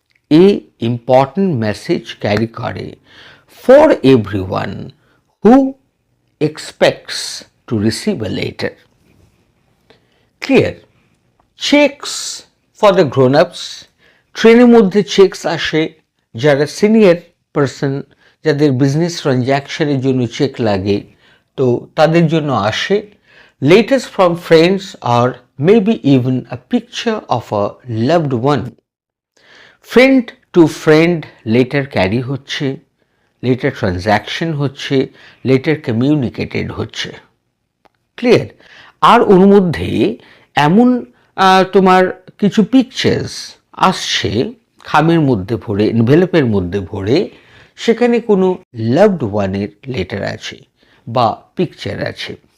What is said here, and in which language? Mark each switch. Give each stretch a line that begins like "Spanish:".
English: A important message carry করে for everyone who expects to receive a letter. Clear? Checks for the grown ups.
Bangla: ট্রেনের মধ্যে checks আসে যারা সিনিয়র পার্সন, যাদের বিজনেস ট্রানজ্যাকশনের জন্য চেক লাগে, তো তাদের জন্য আসে।
English: Letters from friends আর maybe even a picture of a loved one.
Bangla: Friend two friend letter carry হচ্ছে, লেটার ট্রানজ্যাকশন হচ্ছে, লেটার কমিউনিকেটেড হচ্ছে। ক্লিয়ার? আর ওর মধ্যে এমন তোমার কিছু পিকচার্স আসছে খামের মধ্যে ভরে, এনভেলপের মধ্যে ভরে, সেখানে কোনো লাভড ওয়ানের লেটার আছে বা পিকচার আছে।